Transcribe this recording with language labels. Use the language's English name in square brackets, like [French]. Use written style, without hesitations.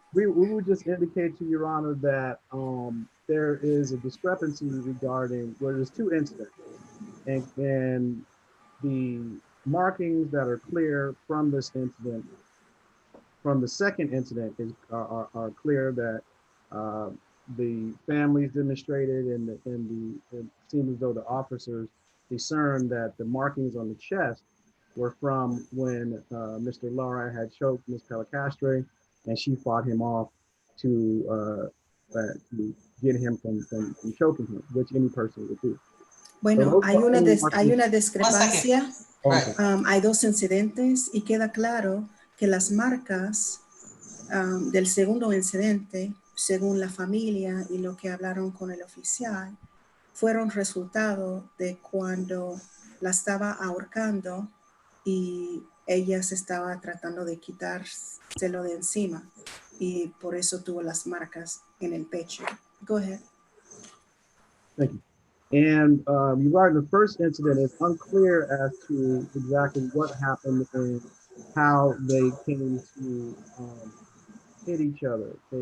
[English] We would just indicate to Your Honor that there is a discrepancy regarding where there's two incidents, and the markings that are clear from this incident, from the second incident, are clear that the families demonstrated and it seemed as though the officers discerned that the markings on the chest were from when Mr. Lara had choked Ms. Pellicastre, and she fought him off to get him from choking him, which any person would do. [Spanish] Bueno, hay una [English] One [Spanish] discrepancia. [English] second. Right. [Spanish] Hay dos incidentes y queda claro que las marcas del segundo incidente, según la familia y lo que hablaron con el oficial, fueron resultado de cuando la estaba ahorcando y ella se estaba tratando de quitárselo de encima y por eso tuvo las marcas en el pecho. [English] Go ahead. Thank you. And regarding the first incident, it's unclear as to exactly what happened and how they came to hit each other.